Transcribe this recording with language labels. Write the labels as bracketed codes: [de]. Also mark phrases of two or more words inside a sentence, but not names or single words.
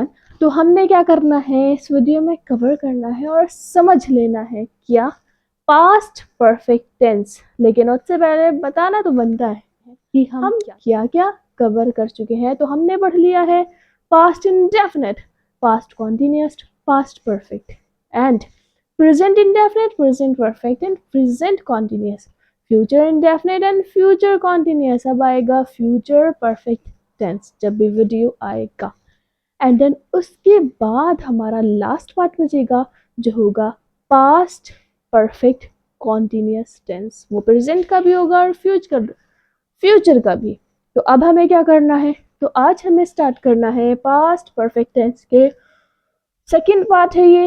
[hi] तो हमने क्या करना है, इस वीडियो में कवर करना है और समझ लेना है क्या [en] past perfect tense. [hi] लेकिन उससे पहले बताना तो बनता है कि हम क्या क्या कवर कर चुके हैं। तो हमने पढ़ लिया है [en] past indefinite, past continuous, past perfect, and present indefinite, present perfect and present continuous, future indefinite and future continuous। [hi] अब आएगा [en] future perfect tense [hi] जब भी वीडियो आएगा। [en] and then [hi] उसके बाद हमारा लास्ट पार्ट बचेगा जो होगा [en] past perfect continuous tense. [hi] वो प्रेजेंट का भी होगा और फ्यूचर का भी। तो अब हमें क्या करना है, तो आज हमें स्टार्ट करना है [en] past perfect tense [hi] के [en] second part [hi] है ये।